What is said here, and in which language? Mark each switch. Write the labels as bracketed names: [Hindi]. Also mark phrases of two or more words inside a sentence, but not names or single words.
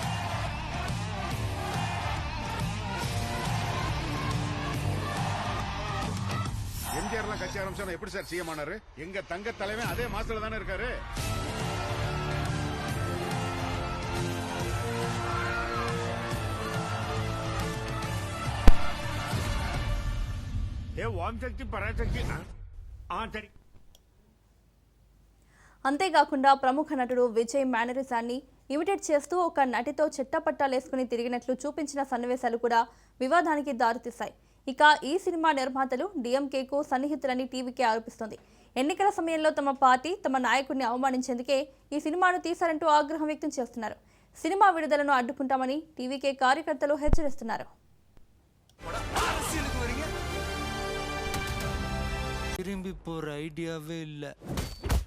[Tamil] எம்ஜிஆர்லாம் கட்சி ஆரம்பிச்சா எப்படி சார் சிஎம் ஆனாரு? எங்க தங்க தலைவன் அதே மாசத்துல தானே இருக்காரு. ஏ ஓம் சக்தி பராசக்தி சரி. [Telugu] అంతేకాకుండా ప్రముఖ నటుడు విజయ్ మేనరిజాన్ని ఇమిటేట్ చేస్తూ ఒక నటితో చెట్టపట్టాలేసుకుని తిరిగినట్లు చూపించిన సన్నివేశాలు కూడా వివాదానికి దారితీశాయి. ఇక ఈ సినిమా నిర్మాతలు డీఎంకేకు సన్నిహితులని టీవీకే ఆరోపిస్తోంది. ఎన్నికల సమయంలో తమ పార్టీ తమ నాయకుడిని అవమానించేందుకే ఈ సినిమాను తీశారంటూ ఆగ్రహం వ్యక్తం చేస్తున్నారు. సినిమా విడుదలను అడ్డుకుంటామని టీవీకే కార్యకర్తలు హెచ్చరిస్తున్నారు. [Tamil] திரும்பி போற ஐடியாவே இல்ல.